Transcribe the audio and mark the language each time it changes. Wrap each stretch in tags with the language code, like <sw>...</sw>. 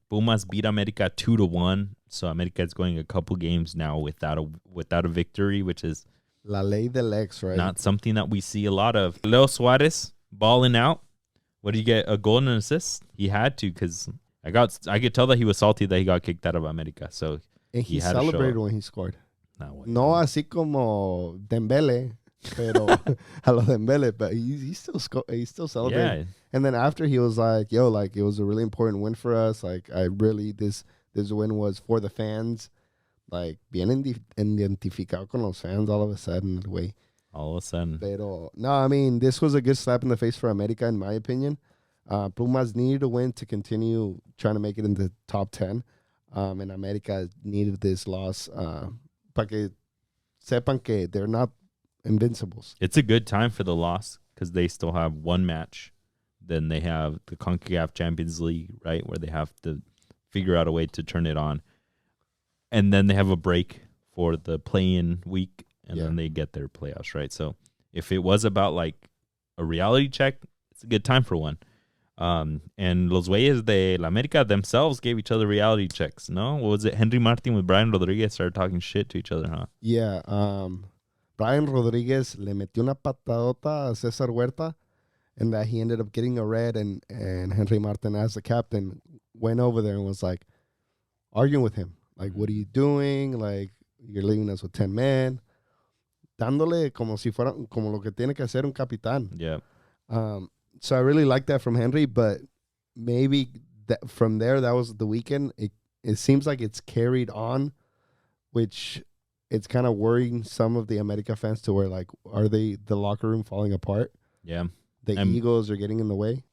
<en>Pumas beat America 2-1. So America is going a couple games now without a victory, which is</en> <es>La ley del ex, right?</es> <en>Not something that we see a lot of. Leo Suarez balling out. What did you get? A goal and an assist? He had to, because I could tell that he was salty that he got kicked out of America. So and he celebrated when he scored.</en> <es>No así como Dembele, pero a lo Dembele,</es> <en>but he still celebrated. Yeah. And then after he was like, it was a really important win for us. Like this win was for the fans.</en> <es>Like, bien identificado con los fans</es> <en>all of a sudden,</en> <es>güey.</es> <en>All of a sudden.</en> <es>Pero, no,</es> <en>I mean, this was a good slap in the face for America, in my opinion. Pumas needed to win to continue trying to make it in the top 10. And America needed this loss</en> <es>para que sepan que</es> <en>they're not invincibles. It's a good time for the loss because they still have one match. Then they have the CONCACAF Champions League, right, where they have to figure out a way to turn it on. And then they have a break for the play-in week, and then they get their playoffs, right? So if it was about like a reality check, it's a good time for one. And Los Güeyes de la América themselves gave each other reality checks, no? What was it? Henry Martin with Brian Rodriguez started talking shit to each other, huh? Yeah. Brian Rodriguez</en> <es>le metió una patadota a</es> <en>Cesar Huerta, and that he ended up getting a red, and Henry Martin, as the captain, went over there and was like arguing with him. Like, what are you doing? Like, you're leaving us with 10 men.</en> <es>Dándole como si fuera, como lo que tiene que hacer un capitán.</es> <en>Yeah. So I really like that from Henry, but maybe that from there, that was the weekend. It seems like it's carried on, which it's kind of worrying some of the America fans to where, like, are the locker room falling apart? Yeah. The egos are getting in the way.</en>